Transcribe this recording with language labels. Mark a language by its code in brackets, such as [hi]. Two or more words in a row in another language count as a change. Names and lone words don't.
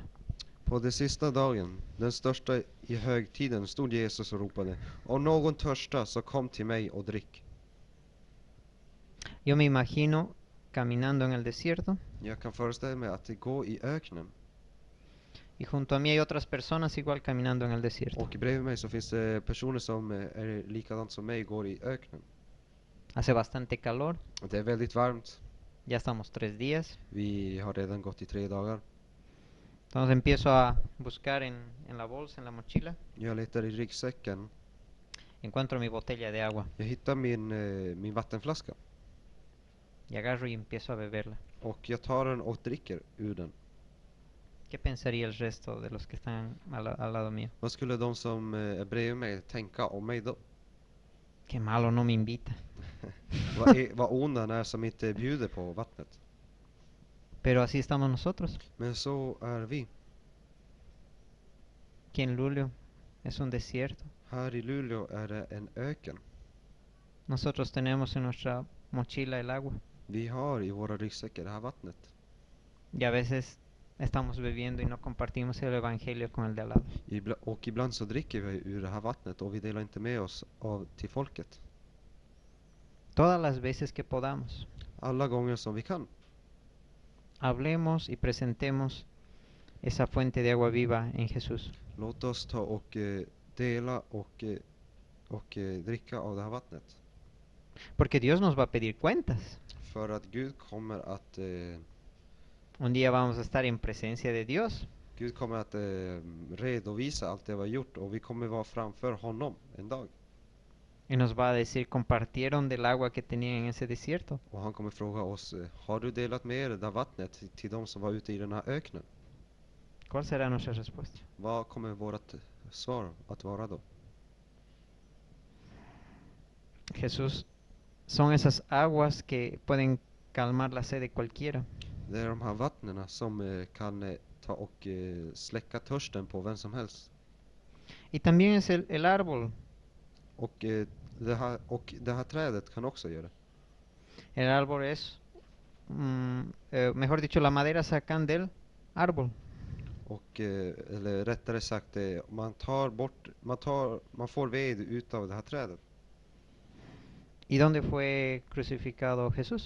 [sv] På den sista dagen, den största i högtiden, stod Jesus och ropade: om någon törstar, så kom till mig och drick. [es] Yo me imagino caminando en el desierto [sv] Jag kan föreställa mig att det går i öknen. [es] y junto a mí hay otras personas igual caminando en el desierto. [sv] Och bredvid mig så finns det personer som är likadant som mig, går i öknen. [es] Hace bastante calor, [sv] Och det är väldigt varmt. [es] ya estamos 3 días. [sv] Vi har redan gått i 3 dagar. [es] Entonces empiezo a buscar en la bolsa, en la mochila. [sv] Jag letar i ryggsäcken. [es] Encuentro mi botella de agua [sv] Jag hittar min vattenflaska. [es] y agarro y empiezo a beberla. [sv] Och jag tar den och dricker ur den. [es] ¿Qué pensaría el resto de los que están al lado mío? [sv] Vad skulle de som är bredvid mig tänka om mig då? [es] Qué malo, no me invita. [sv] Vad ond han är som inte bjuder på vattnet. [es] Pero así estamos nosotros, [sv] Men så är vi. [es] que en Luleå es un desierto. [sv] Här i Luleå är det en öken. [es] Nosotros tenemos en nuestra mochila el agua [sv] Vi har i våra ryggsäckar det här vattnet. [es] y a veces estamos bebiendo y no compartimos el evangelio con el de al lado. [sv] Och ibland så dricker vi ur det här vattnet och vi delar inte med oss till folket. [es] Todas las veces que podamos, [sv] Alla gånger som vi kan. [es] hablemos y presentemos esa fuente de agua viva en Jesús. [sv] Låt oss ta och dela och dricka av det här vattnet. [es] Porque Dios nos va a pedir cuentas. [sv] För att Gud kommer att [es] Un día vamos a estar en presencia de Dios. [sv] Gud kommer att redovisa allt det vi har gjort och vi kommer vara framför honom en dag. [es] Y nos va a decir, ¿compartieron del agua que tenían en ese desierto? [sv] Och han kommer fråga oss, har du delat med er det där vattnet till de som var ute i den här öknen? [es] ¿Cuál será nuestra respuesta? [sv] Vad kommer vårt svar att vara då? [es] Jesús, son esas aguas que pueden calmar la sed de cualquiera. [sv] Det är de här vattnena som kan ta och släcka törsten på vem som helst. [es] Y también es el árbol [sv] Och det här trädet kan också göra det. [es] El árbol es, mejor dicho, la madera sacan del árbol. [sv] Och, eller rättare sagt, man får ved utav det här trädet. [es] ¿Y dónde fue crucificado Jesús?